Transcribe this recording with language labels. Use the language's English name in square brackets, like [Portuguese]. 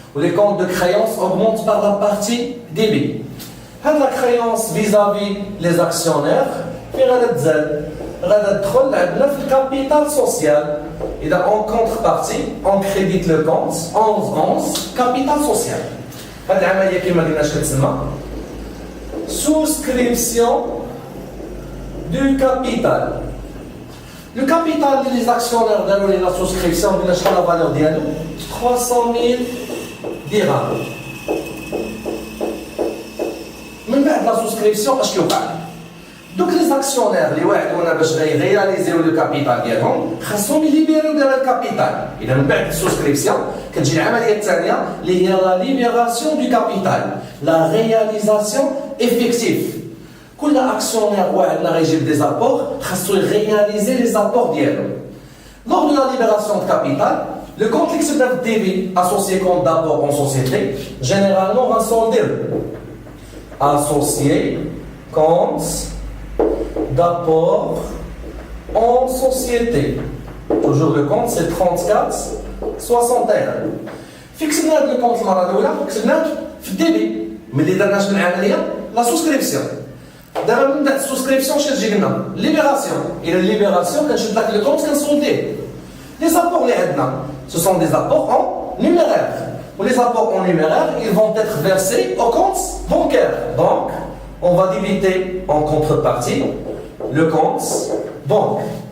[French] Les comptes de créance augmentent par la partie débit. [Arabic] هذه [French] la créance vis-à-vis les actionnaires [Arabic] في غادا تزاد غادا تدخل عندنا في الكابيتال سوسيال. [French] اذا en contrepartie on crédite le compte 11/11 capital social. [Arabic] هذه العمليه كما قلنا اش كتسمى [French] souscription du capital. Le capital des actionnaires de la souscription, la valeur de 300 000 dirhams. [Arabic] من بعد [French] la souscription, [Arabic] اش كيوقع؟ دوك les actionnaires اللي وعدونا باش غيرياليزيو لو كابيتال ديالهم خاصهم يليبيريو ديال الكابيتال. اذا من بعد السوسكريبسيون كتجي العمليه الثانيه اللي هي لا ليبيراسيون دو كابيتال، لا رياليزاسيون افيكتيف. كل actionnaire وعدنا غيجيب des apports خاصو [French] réaliser les apports [Arabic] ديالو. [French] Lors de la libération de capital, le compte qui se trouve débit associé compte d'apport en société, généralement va solder associé compte d'apport en société. Toujours le compte c'est 34/61. [Arabic] Fixنا le compte المره الاولى كتبناه في الديبي، ملي درنا شنو العمليه؟ لا سوسكريبسيون. دابا من بعد السوسكريبسيون شنو تجي لنا؟ ليبيراسيون. الى الليبيراسيون كنشد لك لو كونت كنسولديه. لي زابور اللي عندنا [French] ce sont des apports en numéraire. Ou les apports en numéraire, ils vont être versés au compte bancaire. Donc, on va débiter en contrepartie le compte banque.